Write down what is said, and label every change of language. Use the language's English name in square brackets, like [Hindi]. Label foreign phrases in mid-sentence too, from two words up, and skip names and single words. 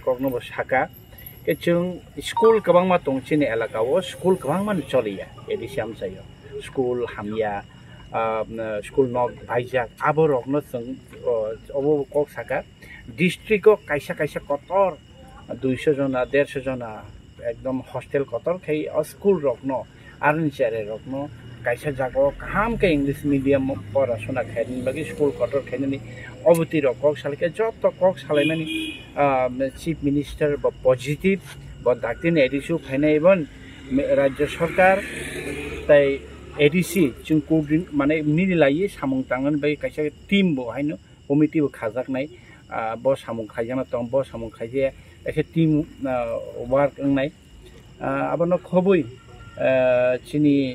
[Kok Borok] कक नबो साका के जों स्कुल गोबां मा दं चिनि एलाकाओ स्कुल गोबां मान चलिया एडिसि आमचायो स्कुल हामिया स्कुल नक भाइजाक आबरकनो जों अबो कक साका डिस्ट्रिक्टो कायसा कतर 200 जना 150 जना एकदम हॉस्टेल कतर खाय स्कुल रकनो आरनचारे रकनो कायसा जागो काम के [English] English medium [Kok Borok] पढ़ाशोना खायनि बागै स्कुल कतर खायनि अबति रक सालके जत कक सालायनानि [English] Chief Minister [Kok Borok] ब पॉजिटिव ब दाक्तिन एडिसि फायनाय इवन राज्य सरकार ताय एडिसि जों कोर्डिन माने मिलायै सामं तांगन बाय कायसा टीम बो हायनो कमिटि बो खाजाकनाय ब सामं खायजाना दं ब सामं खायजे एसे [English] team work [Kok Borok] नाय आबानो खबै चिनी